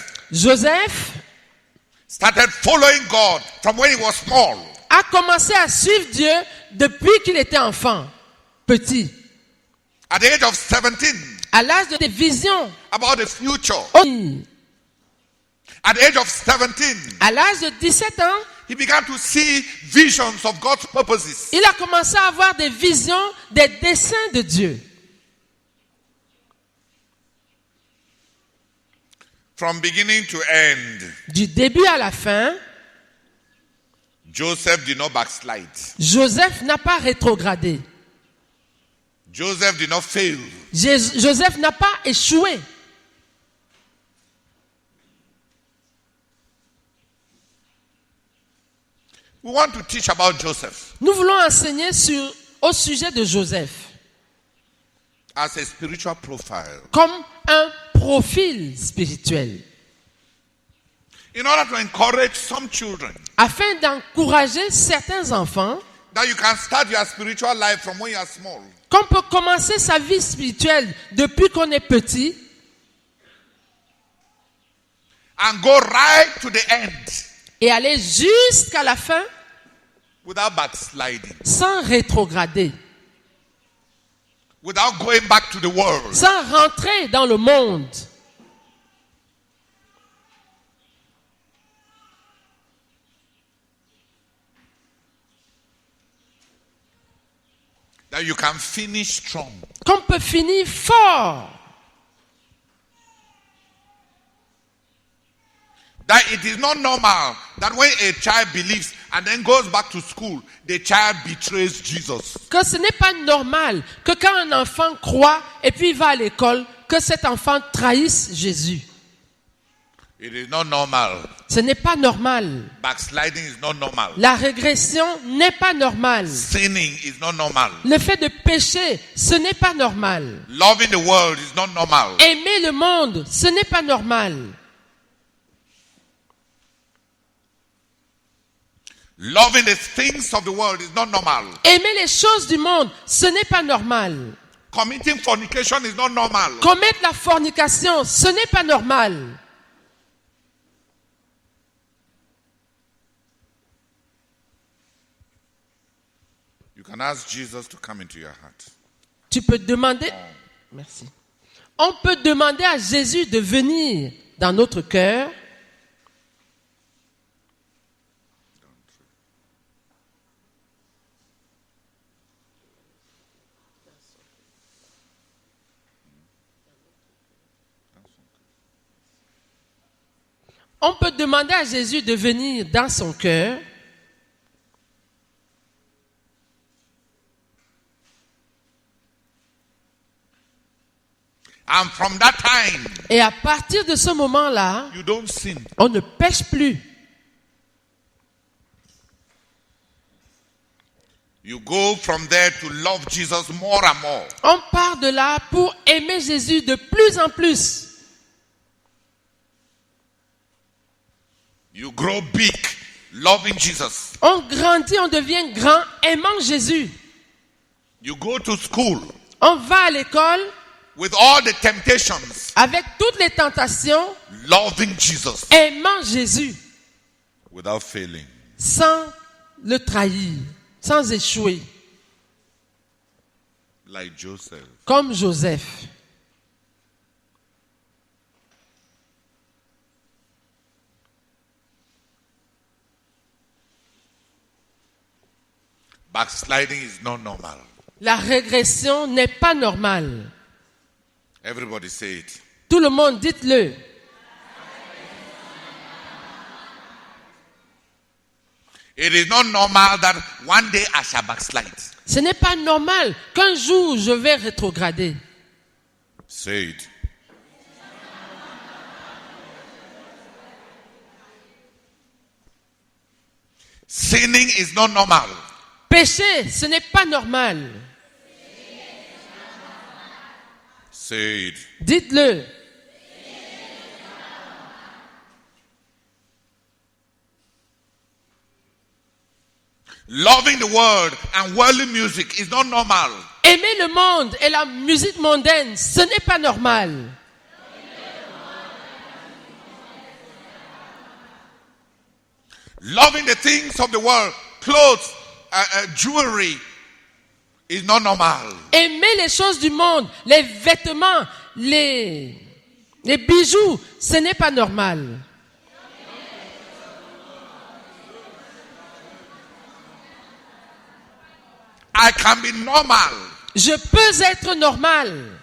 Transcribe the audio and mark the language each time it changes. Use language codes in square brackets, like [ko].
[en] Joseph started following God from when he was small. [fr] A commencé à suivre Dieu depuis qu'il était enfant, petit. [en] At the age of 17, [fr] À l'âge de des visions. [en] about the future. At the age of 17, [fr] À l'âge de 17 ans, [en] he began to see visions of God's purposes. [fr] il a commencé à avoir des visions, des desseins de Dieu. [en] From beginning to end, [fr] Du début à la fin, [en] Joseph did not backslide. [fr] Joseph n'a pas rétrogradé. [en] Joseph did not fail. [fr] Joseph n'a pas échoué. [en] We want to teach about Joseph [fr] Nous voulons enseigner au sujet de Joseph [en] as a spiritual profile. [fr] comme un profil spirituel, [en] In order to encourage some children [fr] afin d'encourager certains enfants [en] that you can start your spiritual life from when you are small. [fr] qu'on peut commencer sa vie spirituelle depuis qu'on est petit [en] And go right to the end [fr] et aller jusqu'à la fin [en] without backsliding, [fr] sans rétrograder, [en] without going back to the world. [fr] sans rentrer dans le monde. [en] That you can finish strong. [fr] Qu'on peut finir fort. [en] That it is not normal that when a child believes and then goes back to school, the child betrays Jesus. [fr] Que ce n'est pas normal que quand un enfant croit et puis il va à l'école, que cet enfant trahisse Jésus. [en] It is not normal. [fr] Ce n'est pas normal. [en] Backsliding is not normal. [fr] La régression n'est pas normale. [en] Sinning is not normal. [fr] Le fait de pécher, ce n'est pas normal. [en] Loving the world is not normal. [fr] Aimer le monde, ce n'est pas normal. [en] Loving the things of the world is not normal. [fr] Aimer les choses du monde, ce n'est pas normal. [en] Committing fornication is not normal. [fr] Commettre la fornication, ce n'est pas normal. [en] You can ask Jesus to come into your heart. [fr] Tu peux demander, merci. On peut demander à Jésus de venir dans notre cœur. On peut demander à Jésus de venir dans son cœur. [en] And from that time, [fr] Et à partir de ce moment-là, [en] you don't sin. [fr] on ne pêche plus. [en] You go from there to love Jesus more and more. [fr] On part de là pour aimer Jésus de plus en plus. [en] You grow big, loving Jesus. [fr] On grandit, on devient grand, aimant Jésus. [en] You go to school [fr] On va à l'école [en] with all the temptations, [fr] avec toutes les tentations, [en] loving Jesus [fr] aimant Jésus, [en] without failing. [fr] sans le trahir, sans échouer, [en] Like Joseph. [fr] comme Joseph. [en] Backsliding is not normal. [fr] La régression n'est pas normale. [en] Everybody say it. [fr] Tout le monde, dites-le. [en] It is not normal that one day I shall backslide. [fr] Ce n'est pas normal qu'un jour je vais rétrograder. [en] Say it. Sinning is not normal. [fr] Pécher, ce n'est pas normal. [en] Say it. [fr] Dites-le. [en] Loving the world and worldly music is not normal. [fr] Aimer le monde et la musique mondaine, ce n'est pas normal. [en] Loving the things of the world, clothes, jewelry, is not normal. [fr] Aimer les choses du monde, les vêtements, les bijoux, ce n'est pas normal. [en] I can be normal, [fr] Je peux être normal,